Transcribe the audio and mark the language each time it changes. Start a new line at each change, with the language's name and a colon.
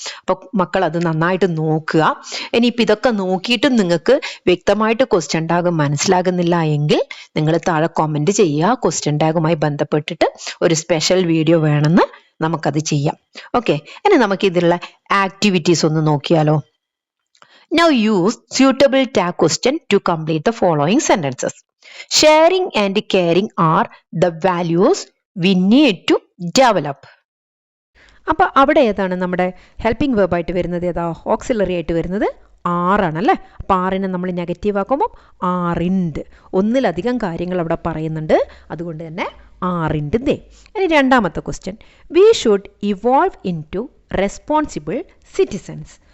Malayalam: അപ്പൊ മക്കൾ അത് നന്നായിട്ട് നോക്കുക. ഇനിയിപ്പോൾ ഇതൊക്കെ നോക്കിയിട്ടും നിങ്ങൾക്ക് വ്യക്തമായിട്ട് ക്വസ്റ്റ്യൻ ടാഗ് മനസ്സിലാകുന്നില്ല എങ്കിൽ നിങ്ങൾ താഴെ കമന്റ് ചെയ്യുക. ക്വസ്റ്റ്യൻ ടാഗുമായി ബന്ധപ്പെട്ടിട്ട് ഒരു സ്പെഷ്യൽ വീഡിയോ വേണമെന്ന് നമുക്കത് ചെയ്യാം. ഓക്കെ. ഇനി നമുക്ക് ഇതിലുള്ള ആക്ടിവിറ്റീസ് ഒന്ന് നോക്കിയാലോ.
English: Now use suitable tag question to complete the following sentences. Sharing and caring are the values we need to develop.
Malayalam: അപ്പൊ അവിടെ ഏതാണ് നമ്മുടെ ഹെൽപ്പിംഗ് വേർബ് ആയിട്ട് വരുന്നത്? ഏതാ? ഓക്സിലറി ആയിട്ട് വരുന്നത് ആറാണല്ലേ. അപ്പം ആറിനെ നമ്മൾ നെഗറ്റീവ് ആക്കുമ്പോൾ ആറിൻഡ്. ഒന്നിലധികം കാര്യങ്ങൾ അവിടെ പറയുന്നുണ്ട്, അതുകൊണ്ട് തന്നെ ആറിൻഡ് ദേ. ഇനി രണ്ടാമത്തെ question,
English: We should evolve into responsible citizens.